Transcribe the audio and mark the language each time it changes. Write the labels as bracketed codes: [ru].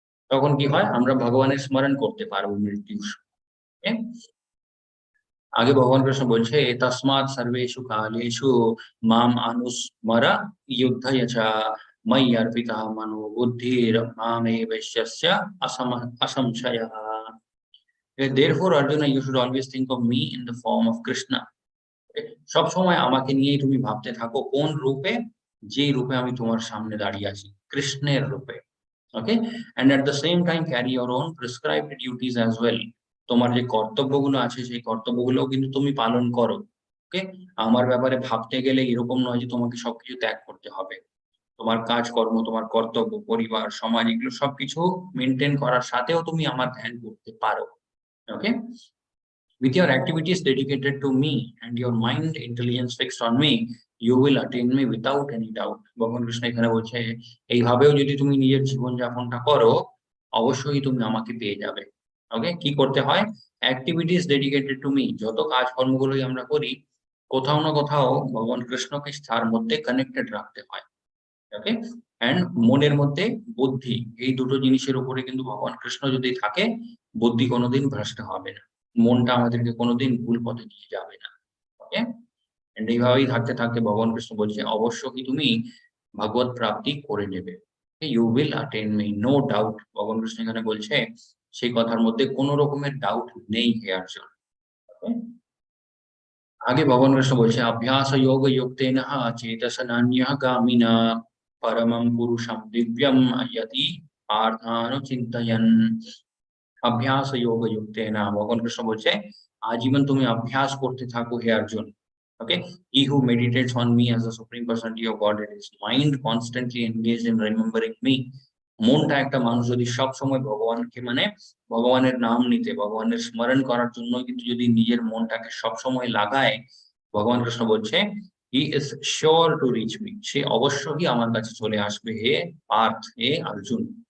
[bn] তখন কি হয়, আমরা ভগবানের স্মরণ করতে পারবো মৃত্যুর সময়। Okay? আগে ভগবান কৃষ্ণ বলছে, [sa] তসমাৎ সর্বেষু কালেষু মাম আনুস্মর যুদ্ধয় চ ময়ি অর্পিতঃ মনো বুদ্ধির মামেবৈশ্যস্য অসংশয়ঃ। [en] Therefore, Arjuna, you should always think of me in the form of Krishna. [bn] সব সময় আমাকে নিয়েই তুমি ভাবতে থাকো, কোন রূপে, যে রূপে আমি তোমার সামনে দাঁড়িয়ে আছি, কৃষ্ণের রূপে। [en] Okay, and at the same time carry your own prescribed duties as well. [bn] তোমার যে কর্তব্যগুলো আছে সেই কর্তব্যগুলোও কিন্তু তুমি পালন করো। ওকে, আমার ব্যাপারে ভাবতে গেলে এরকম নয় যে তোমাকে সবকিছু ত্যাগ করতে হবে। তোমার কাজকর্ম, তোমার কর্তব্য, পরিবার, সমাজ, এগুলো সবকিছু মেনটেন করার সাথেও তুমি আমার ধ্যান করতে পারো। [en] Okay, with your activities dedicated to me and your mind intelligence fixed on me, you will attain me without any doubt. [bn] ভগবান কৃষ্ণ এখানে বলছে, এইভাবেও যদি তুমি নিজের জীবনযাপনটা করো, অবশ্যই তুমি আমাকে পেয়ে যাবে। ওকে, কি করতে হয়, [en] activities dedicated to me, [bn] যত কাজকর্মগুলোই আমরা করি, কোথাও না কোথাও ভগবান কৃষ্ণকে তার মধ্যে কানেক্টেড রাখতে হয়। ওকে, এন্ড মনের মধ্যে বুদ্ধি, এই দুটো জিনিসের উপরে কিন্তু ভগবান কৃষ্ণ যদি থাকে, বুদ্ধি কোনোদিন ভ্রষ্ট হবে না, মনটা আমাদেরকে কোনোদিন ভুল পথে নিয়ে যাবে না। ওকে, এন্ড এইভাবেই থাকতে থাকতে ভগবান কৃষ্ণ বলছে অবশ্যই তুমি ভগবত প্রাপ্তি করে নেবে। [en] You will attain me, no doubt. [bn] ভগবান কৃষ্ণ এখানে বলছে, সেই কথার মধ্যে কোনো রকমের ডাউট নেই হে অর্জুন। [sa] Okay? [hi] आगे भगवान कृष्ण बोलছে [sa] अभ्यास योग युक्तेन चेतस नान्यः गामिना परमं पुरुषं दिव्यम यति पार्थानुचिन्तयन्। अभ्यास योग युक्तेन, [bn] ভগবান কৃষ্ণ বলছে আজীবন তুমি অভ্যাস করতে থাকো হে অর্জুন। [en] Okay, he who meditates on me as the supreme personality of godhead, his mind constantly engaged in remembering me. [bn] মনটা একটা মানুষ যদি সব সময় ভগবানকে মানে ভগবানের নাম নিতে, ভগবানের স্মরণ করার জন্য কিন্তু যদি নিজের মনটাকে সব সময় লাগায়, ভগবান কৃষ্ণ বলছে [en] he is sure to reach me, [bn] সে অবশ্যই আমার কাছে চলে আসবে হে পার্থ, হে অর্জুন।